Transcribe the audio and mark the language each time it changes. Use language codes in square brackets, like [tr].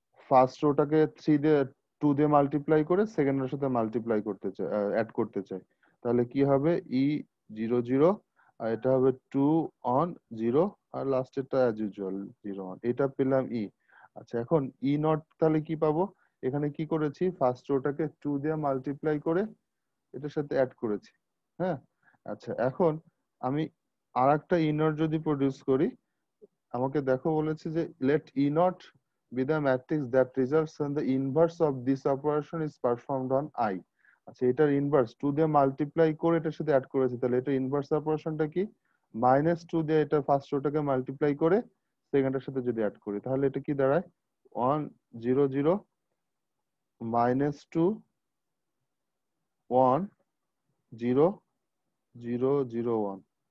[bn] First রোটাকে 3 দিয়ে 2 দিয়ে multiply করে সেকেন্ড রোর সাথে মাল্টিপ্লাই করতে চাই, অ্যাড করতে চাই, তাহলে কি হবে ই 0 0, আর এটা হবে 2 on 0, আর লাস্টেরটা as usual 0 on. এটা পেলাম ই। আচ্ছা, এখন ই নট তাহলে কি পাবো? এখানে কি করেছি, ফার্স্ট রোটাকে 2 দিয়ে মাল্টিপ্লাই করে এটার সাথে অ্যাড করেছি, হ্যাঁ। আচ্ছা, এখন আমি আরেকটা ই নট যদি প্রডিউস করি, আমাকে দেখো বলেছে যে [en] let E not be the matrix that results when the inverse of this operation is performed on I। [bn] আচ্ছা, এটার ইনভার্স 2 দিয়ে মাল্টিপ্লাই করে এটার সাথে অ্যাড করেছি, তাহলে এটা ইনভার্স অপারেশনটা কি, -2 দিয়ে এটা ফার্স্ট রোটাকে মাল্টিপ্লাই করে সেকেন্ডের সাথে যদি অ্যাড করি, তাহলে এটা কি দাঁড়ায় 1 0 0 -2 1 0 0 0 1।